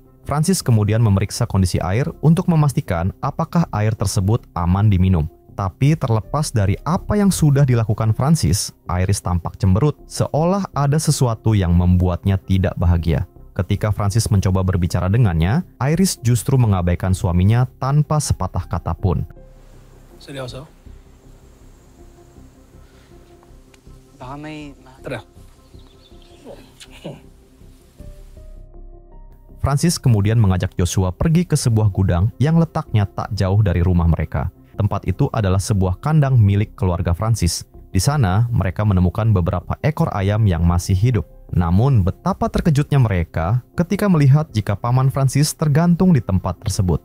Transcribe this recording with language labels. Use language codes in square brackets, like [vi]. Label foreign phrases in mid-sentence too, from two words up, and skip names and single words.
[id] Francis kemudian memeriksa kondisi air untuk memastikan apakah air tersebut aman diminum. Tapi terlepas dari apa yang sudah dilakukan Francis, Iris tampak cemberut, seolah ada sesuatu yang membuatnya tidak bahagia. Ketika Francis mencoba berbicara dengannya, Iris justru mengabaikan suaminya tanpa sepatah kata pun. [tl] Seryoso? Baka may... Tara. [id] Francis kemudian mengajak Joshua pergi ke sebuah gudang yang letaknya tak jauh dari rumah mereka. Tempat itu adalah sebuah kandang milik keluarga Francis. Di sana, mereka menemukan beberapa ekor ayam yang masih hidup. Namun, betapa terkejutnya mereka ketika melihat jika paman Francis tergantung di tempat tersebut.